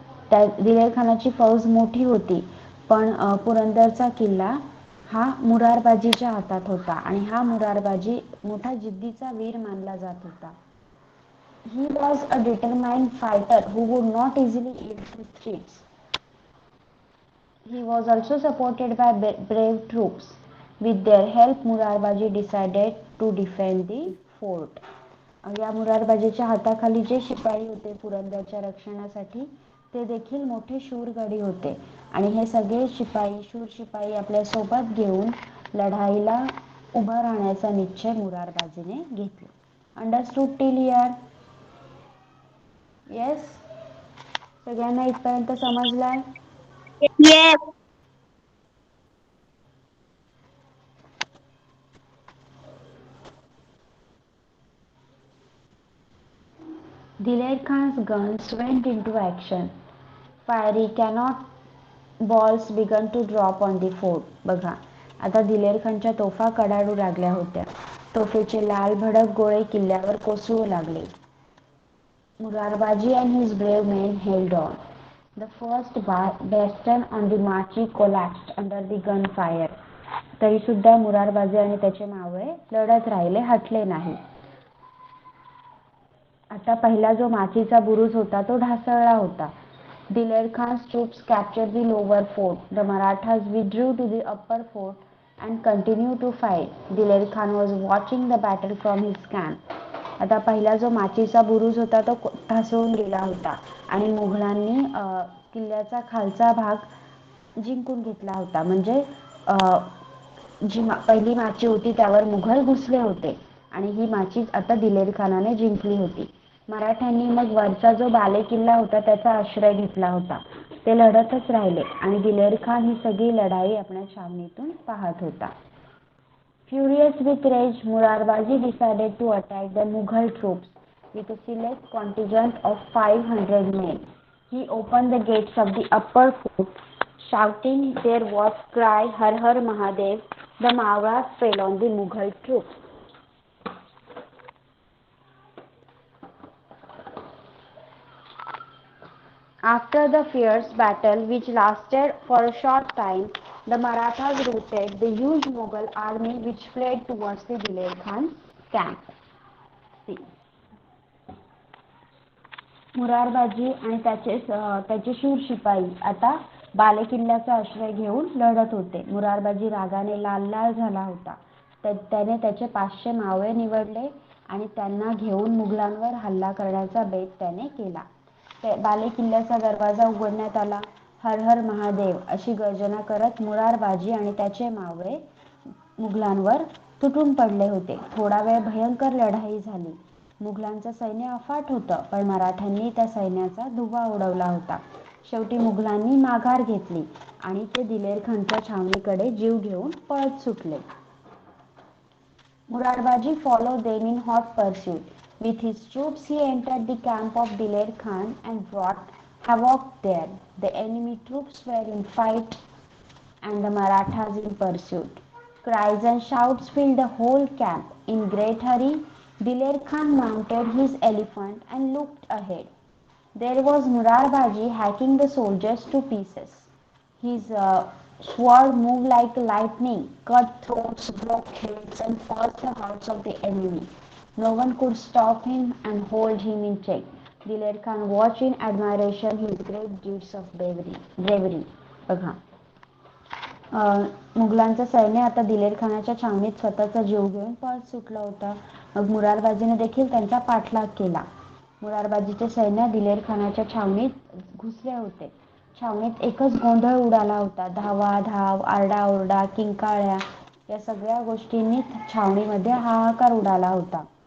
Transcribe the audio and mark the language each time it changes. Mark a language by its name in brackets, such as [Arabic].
[Marathi] त्या दिलेर खानाची फौज मोठी होती, पण पुरंदरचा किल्ला हा मुरारबाजीच्या हातात होता आणि हा मुरारबाजी मोठा जिद्दीचा वीर मानला जात होता. [English] He was a determined fighter who would not easily yield to threats. He was also supported by brave troops. With their help, Murarbaji decided to defend the fort. [Marathi] या मुरारबाजीच्या हाताखाली जे शिपाई होते पुरंदरच्या रक्षणासाठी ते देखील मोठे शूरगडी होते आणि हे सगळे शूर शिपाई आपल्या सोबत घेऊन लढाईला उभं राहण्याचा निश्चय मुरारबाजीने घेतला. [English] Understood till here? Yes, [Marathi] सगळ्यांना इथपर्यंत समजलाय? [English] Yes. Diler Khan's guns went into action. Fiery balls began to drop on the fort. [Marathi] बघा, आता दिलेर खानच्या तोफा कडाडू लागल्या होत्या. तोफेचे लाल भडक गोळे किल्ल्यावर कोसळू लागले. [English] Murarbaji and his brave men held on. The first bastion on the march collapsed under the gunfire. [Marathi] तरी सुद्धा मुरारबाजी आणि त्याचे मावळे लढत राहिले, हटले नाही. आता पहिला जो माचीचा बुरुज होता तो ढासळला होता. [English] Diler Khan's troops captured the lower fort. The Marathas withdrew to the upper fort and continued to fight. Diler Khan was watching the battle from his camp. [Marathi] आता पहिला जो माचीचा बुरुज होता तो ढासळून गेला होता आणि मुघलांनी किल्ल्याचा खालचा भाग जिंकून घेतला होता. म्हणजे जी पहिली माची होती त्यावर मुघल घुसले होते आणि ही माची आता दिलेर खानाने जिंकली होती. मराठ्यांनी मग वरचा जो बाले किल्ला होता त्याचा आश्रय घेतला होता. ते लढतच राहिले आणि दिलेर खान ही सगळी लढाई आपल्या छावणीतून पाहत होता. [English] Furious with rage, Murarbaji decided to attack the Mughal troops with a select contingent of 500 men. He opened the gates of the upper fort, shouting their war cry, Har Har Mahadev. The Mauras fell on the Mughal troops. After the fierce battle, which lasted for a short time, the Marathas routed the huge Mughal army which fled towards the Diler Khan's camp. See. [Marathi] Murarbaji आणि त्याचे शूर शिपाई आता बालेकिल्ल्याचा आश्रय घेऊन लढत होते. मुरारबाजी रागाने लाल लाल झाला होता. त्याने त्याचे 500 मावळे निवडले आणि त्यांना घेऊन मुघलांवर हल्ला करण्याचा बेत त्याने केला. बालेकिल्ल्याचा दरवाजा उघडण्यात आला. हर हर महादेव अशी गर्जना करत मुरारबाजी आणि त्याचे मावळे मुघलांवर तुटून पडले होते. थोडा वेळ भयंकर लढाई झाली. मुघलांचं सैन्य अफाट होतं, पण मराठ्यांनी त्या सैन्याचा धुव्वा उडवला होता. शेवटी मुघलांनी माघार घेतली आणि ते दिलेर खानच्या छावणीकडे जीव घेऊन पळत सुटले. [English] Murarbaji followed them in hot pursuit. With his troops he entered the camp of Diler Khan and wrought havoc there. The enemy troops were in fight and the Marathas in pursuit. Cries and shouts filled the whole camp. In great hurry, Diler Khan mounted his elephant and looked ahead. There was Murarbaji hacking the soldiers to pieces. His sword moved like lightning, cut throats, broke heads, and forced the hearts of the enemy. No one could stop him and hold him in check. Diler Khan watched in admiration his great deeds of bravery. [Marathi] बघा, मुघलांचं सैन्य आता दिलेर खानाच्या छावणीत स्वतःचा जीव घेऊन पळत सुटला होता. मग मुरारबाजीने देखील त्यांचा पाठलाग केला. मुरारबाजीचे सैन्य दिलेर खानाच्या छावणीत घुसले होते. छावणीत एकच गोंधळ उडाला होता. धावाधाव, आरडाओरडा, किंकाळ्या या सगळ्या गोष्टींनी छावणीमध्ये हाहाकार उडाला होता.